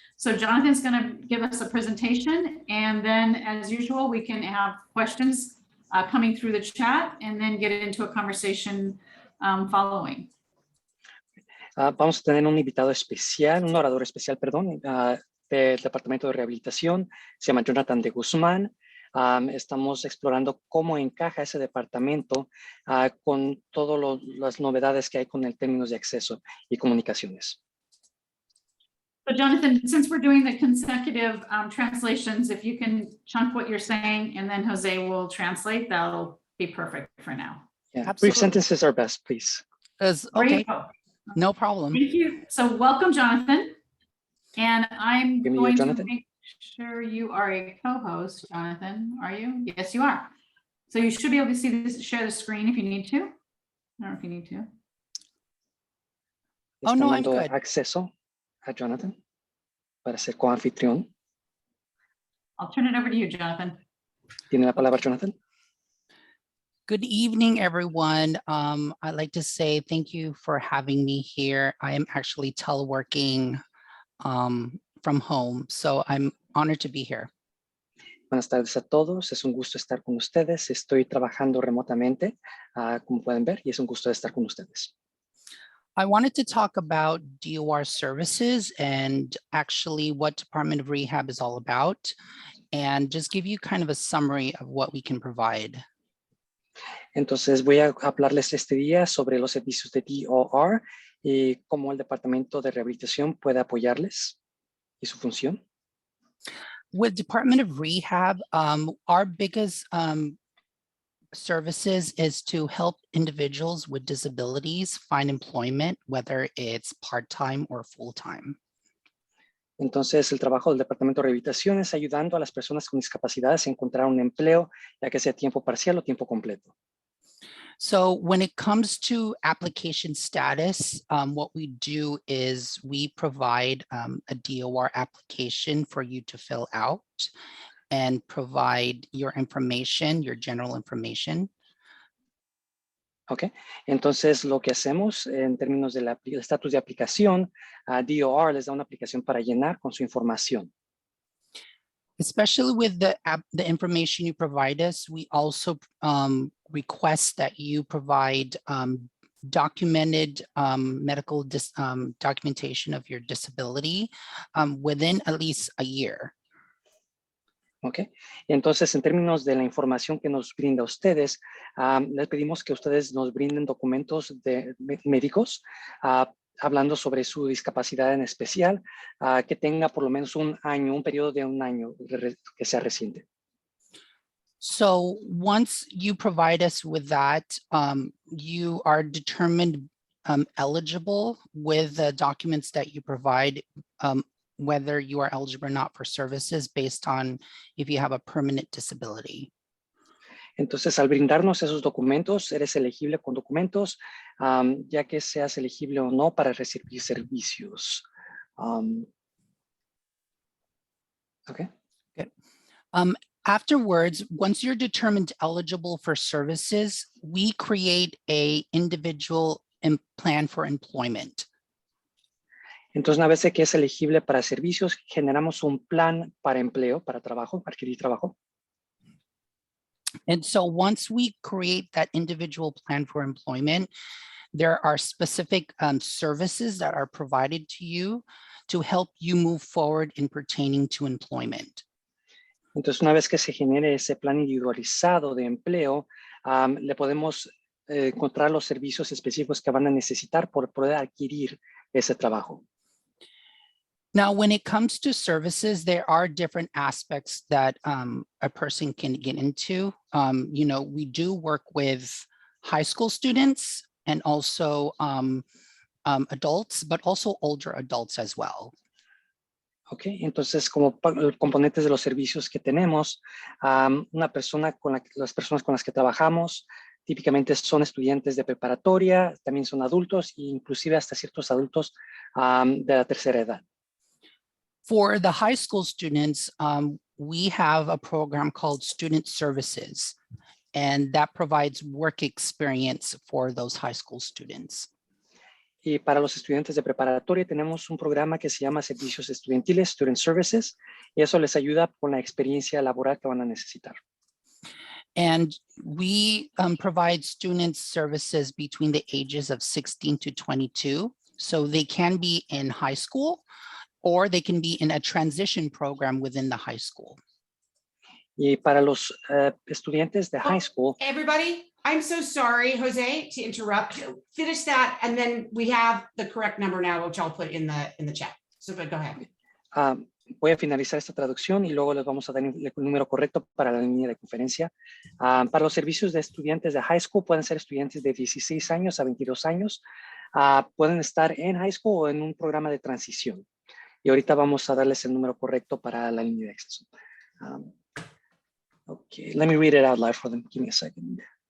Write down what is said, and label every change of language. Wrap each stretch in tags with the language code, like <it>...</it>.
<en>So Jonathan's going to give us a presentation, and then as usual, we can have questions coming through the chat and then get into a conversation following.</en> <es>Vamos a tener un invitado especial, un orador especial, perdón, del Departamento de Rehabilitación. Se llama Jonathan Deguzman. Estamos explorando cómo encaja ese departamento con todas las novedades que hay con el términos de acceso y comunicaciones.</es> <en>So Jonathan, since we're doing the consecutive translations, if you can chunk what you're saying and then Jose will translate, that'll be perfect for now. Yeah, brief sentences are best, please. Okay, no problem. Thank you. So welcome, Jonathan. And I'm going to make sure you are a co-host, Jonathan. Are you? Yes, you are. So you should be able to see this, share the screen if you need to. I don't know if you need to. Oh, no, I'm good.</en> <es>Acceso a Jonathan para ser coanfitrión.</es> <en>I'll turn it over to you, Jonathan.</en> <es>Tiene la palabra, Jonathan.</es> <en>Good evening, everyone. I'd like to say thank you for having me here. I am actually teleworking from home, so I'm honored to be here.</en> <es>Buenas tardes a todos. Es un gusto estar con ustedes. Estoy trabajando remotamente, como pueden ver, y es un gusto estar con ustedes.</es> <en>I wanted to talk about DOR services and actually what Department of Rehab is all about, and just give you kind of a summary of what we can provide.</en> <es>Entonces voy a hablarles este día sobre los servicios de DOR y cómo el Departamento de Rehabilitación puede apoyarles y su función.</es> <en>With Department of Rehab, our biggest services is to help individuals with disabilities find employment, whether it's part-time or full-time.</en> <es>Entonces, el trabajo del Departamento de Rehabilitación es ayudando a las personas con discapacidades a encontrar un empleo, ya que sea tiempo parcial o tiempo completo.</es> <en>So when it comes to application status, what we do is we provide a DOR application for you to fill out and provide your information, your general information.</en> <es>Ok, entonces lo que hacemos en términos del estatus de aplicación, DOR les da una aplicación para llenar con su información.</es> <en>Especially with the information you provide us, we also request that you provide documented medical documentation of your disability within at least a year.</en> <es>Ok, entonces en términos de la información que nos brinda a ustedes, les pedimos que ustedes nos brinden documentos médicos hablando sobre su discapacidad en especial, que tenga por lo menos un periodo de un año que sea reciente.</es> <en>So once you provide us with that, you are determined eligible with the documents that you provide, whether you are eligible or not for services based on if you have a permanent disability.</en> <es>Entonces, al brindarnos esos documentos, eres elegible con documentos, ya que seas elegible o no para recibir servicios.</es> <en>Okay. Good. Afterwards, once you're determined eligible for services, we create a individual plan for employment.</en> <es>Entonces, una vez que es elegible para servicios, generamos un plan para empleo, para trabajo, para adquirir trabajo.</es> <en>And so once we create that individual plan for employment, there are specific services that are provided to you to help you move forward in pertaining to employment.</en> <es>Entonces, una vez que se genere ese plan individualizado de empleo, le podemos encontrar los servicios específicos que van a necesitar por poder adquirir ese trabajo.</es> <en>Now, when it comes to services, there are different aspects that a person can get into. You know, we do work with high school students and also adults, but also older adults as well.</en> <es>Ok, entonces como componentes de los servicios que tenemos, una persona las personas con las que trabajamos típicamente son estudiantes de preparatoria, también son adultos e inclusive hasta ciertos adultos de la tercera edad.</es> <en>For the high school students, we have a program called Student Services, and that provides work experience for those high school students.</en> <es>Y para los estudiantes de preparatoria tenemos un programa que se llama Servicios Estudiantiles, Student Services, y eso les ayuda con la experiencia laboral que van a necesitar.</es> <en>And we provide student services between the ages of 16 to 22. So they can be in high school or they can be in a transition program within the high school.</en> <es>Y para los estudiantes de high school.</es> <en>Everybody, I'm so sorry, Jose, to interrupt. Finish that, and then we have the correct number now, which I'll put in the chat. So go ahead.</en> <es>Voy a finalizar esta traducción y luego les vamos a dar el número correcto para la línea de conferencia. Para los servicios de estudiantes de high school, pueden ser estudiantes de 16 años a 22 años. Pueden estar en high school o en un programa de transición. Y ahorita vamos a darles el número correcto para la línea de acceso.</es> <en>Okay, let me read it out loud for them. Give me a second.</en>